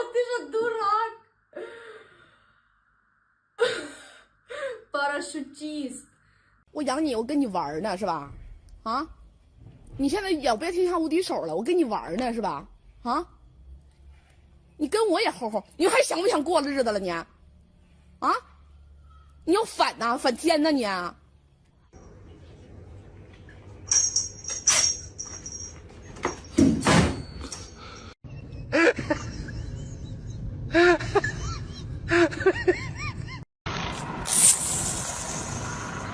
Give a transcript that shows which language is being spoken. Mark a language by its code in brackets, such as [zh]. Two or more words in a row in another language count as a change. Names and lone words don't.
[uk] Ти ж дурак. Парашутист. [zh] 我养你，我跟你玩呢，是吧？啊，你现在也别天下无敌手了，我跟你玩呢，是吧？啊，你跟我也吼吼，你还想不想过日子了你？啊，你要反呐、反天呐你？ All